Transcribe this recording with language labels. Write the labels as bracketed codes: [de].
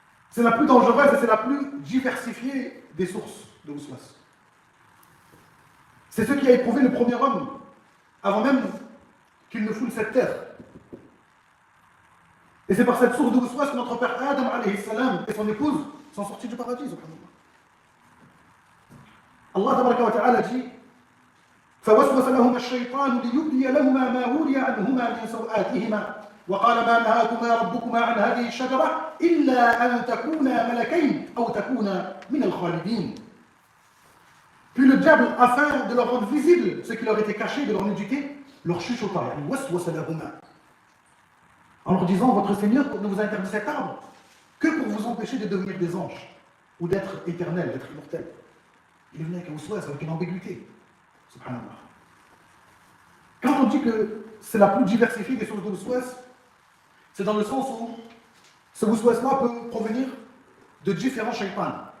[fr] C'est la plus dangereuse et c'est la plus diversifiée des sources de waswas. C'est ce qui a éprouvé le premier homme, avant même qu'il ne foule cette terre. Et c'est par cette source de waswas que notre père Adam alayhi salam et son épouse sont sortis du paradis, subhanallah. Allah tabaraka wa ta'ala dit: [ar] فوسوس لهما الشيطان ليبدي لهما ما وري عنهما من سوآتهما وقال ما نهاكما ربكما عن هذه الشجرة إلا أن تكونا ملكين أو تكونا من الخالدين. [fr] Puis le diable, afin de leur rendre visible ce qui leur était caché de leur nudité, leur chuchota, en leur disant: votre Seigneur ne vous a interdit cet arbre que pour vous empêcher de devenir des anges ou d'être éternels, d'être immortels. Il est venu avec un waswas, avec une ambiguïté. Subhanallah. Quand on dit que c'est la plus diversifiée des sources de waswas, c'est dans le sens où ce waswas-là peut provenir de différents shaytans.